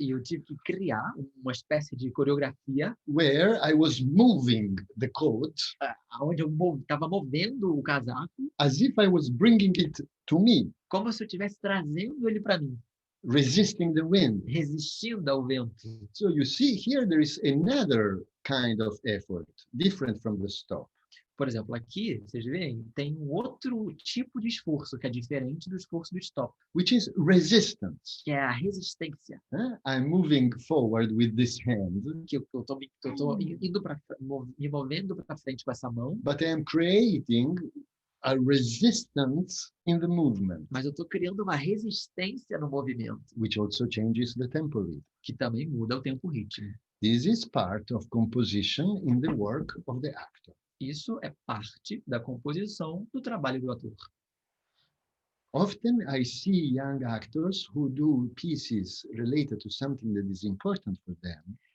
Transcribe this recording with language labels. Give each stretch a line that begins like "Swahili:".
Portuguese: e eu tive que criar uma espécie de coreografia
English: where I was moving the coat
Portuguese: onde eu estava movendo o casaco
English: as if I was bringing it to me,
Portuguese: como se eu estivesse trazendo ele para mim,
English: resisting the wind.
Portuguese: resistindo ao vento.
English: So you see here there is another kind of effort, different from the stop.
Portuguese: Por exemplo, aqui, vocês veem, tem um outro tipo de esforço que é diferente do esforço do stop,
English: Which is resistance.
Portuguese: que é a resistência.
English: I'm moving forward with this hand,
Portuguese: Que eu tô indo me movendo para frente com essa mão,
English: but I am creating a resistance in the movement,
Portuguese: mas eu estou criando uma resistência no movimento,
English: which also changes the tempo rhythm.
Portuguese: que também muda o tempo ritmo.
English: This is part of composition in the work of the actor.
Portuguese: Isso é parte da composição do trabalho do ator.
English: Often I see young actors who do pieces related to something that is important for them.